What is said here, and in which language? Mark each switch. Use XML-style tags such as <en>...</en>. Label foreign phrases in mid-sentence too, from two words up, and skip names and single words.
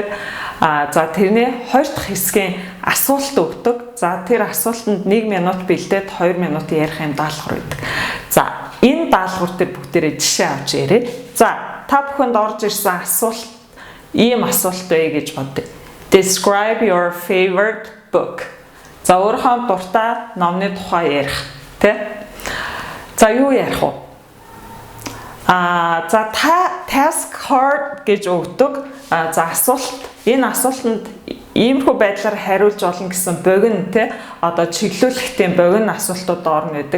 <mn>За тэрний 2 дахь хэсгийн асуулт өгдөг. За тэр асуултанд 1 минут бэлдээд 2 минут ярих юм даалгавар өгдөг. За энэ даалгавар дээр бүгдээрээ жишээ авч яриа. За та бүхэнд орж ирсэн асуулт ийм асуулт бай гэж бодъё.</mn> <en>Describe your favorite book.</en> <mn>За өөрийнхөө дуртай номны тухай ярих, тэ? За юу ярих вэ? За</mn> <en>task card</en> <mn>гэж өгдөг. За асуулт энэ асуултанд иймэрхүү байдлаар хариулж болно гэсэн богино те чиглүүлэхтийн богино асуултууд орно гэдэг.</mn>